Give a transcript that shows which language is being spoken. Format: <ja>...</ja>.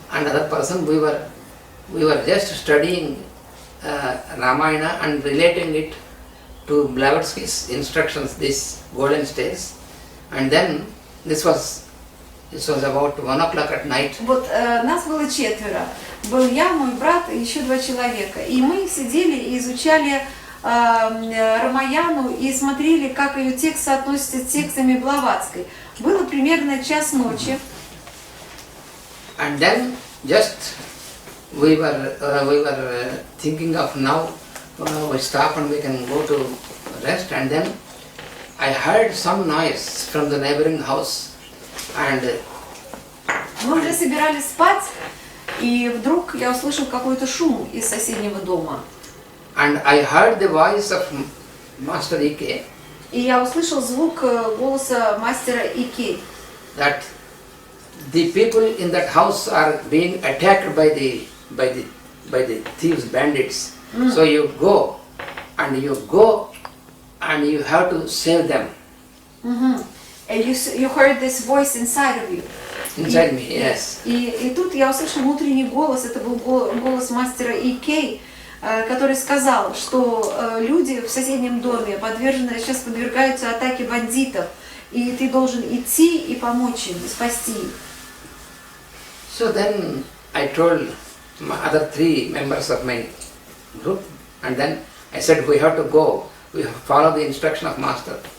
<en>and other person, we were just studying Ramayana and relating it to Blavatsky's instructions, these golden stays, and then this was about 1 o'clock at night.</en> <ru>Вот нас было 4. Был я, мой брат и еще 2 человека. И мы сидели и изучали Рамаяну и смотрели, как ее текст соотносится с текстами Блаватской. Было примерно 1:00 ночи.</ru> <en>And then just we were thinking of now we stop and we can go to rest, and then I heard some noise from the neighboring house, and</en> <ru>Мы уже собирались спать, и вдруг я услышал какой-то шум из соседнего дома.</ru> <en>I heard the voice of Master E.K.</en> <ru>И я услышал звук голоса мастера Ики.</ru> <en>that the people in that house are being attacked by the thieves, bandits. So you go and you have to save them. And you heard this voice inside of you. Inside me, yes.</en> <ru>И тут я услышал внутренний голос, это был голос мастера Икей, который сказал, что люди в соседнем доме сейчас подвергаются атаке бандитов, и ты должен идти и помочь им, спасти их.</ru> <en>So then I told my other 3 members of my group, and then I said we have to go, we have to follow the instruction of Master.</en>